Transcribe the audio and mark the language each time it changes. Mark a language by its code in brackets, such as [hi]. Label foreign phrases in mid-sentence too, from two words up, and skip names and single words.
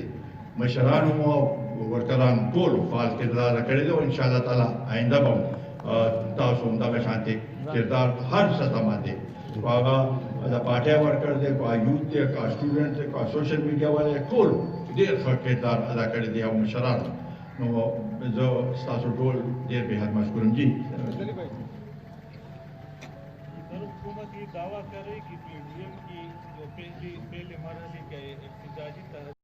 [ps] مشرانو او ورکرانو ټولو فعال کردار ادا کړی دی او انشاءالله تعالی آینده به تاسو هم دغه شانتې کردار هر سطح باندې هغه د پارټۍ ورکر دی که یوت دی که سټوډنټ دی که [en] social media [ps] والا دی ټول ډېر ښه کردار ادا کړی دی او مشرانو. نو زه ستاسو ټول ډېر بېحد مشکور یم. جی [ur] حکومت یہ دعویٰ کر رہی کہ PDM کی جو پہلے مرحلے کا احتجاجی